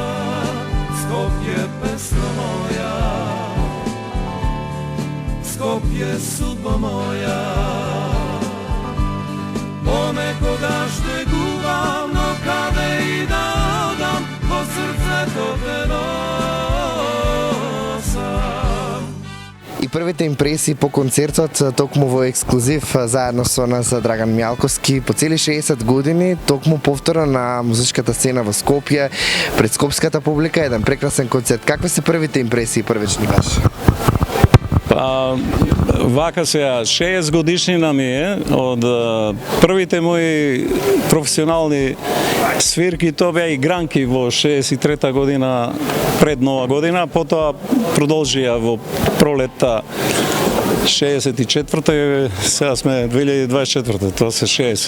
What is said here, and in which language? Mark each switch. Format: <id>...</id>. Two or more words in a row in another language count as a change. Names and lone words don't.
<mk>Скопје, песно моја, Скопје, судбо моја, понекогаш те гувам, но каде и да одам, по срце то те носам. И првите импресии по концертот токму во Ексклузив заедно со нас Драган Мијалковски по цели 60 години, токму повторно на музичката сцена во Скопје, пред скопската публика, еден прекрасен концерт. Какви се првите импресии првични ваши? Па, вака сега, 6 годишнина ми е од првите мои професионални свирки, тоа беа игранки во 63-та година пред Нова година, потоа продолжија во пролетта 64-та и сега сме 2024-та, тоа се 60.</mk>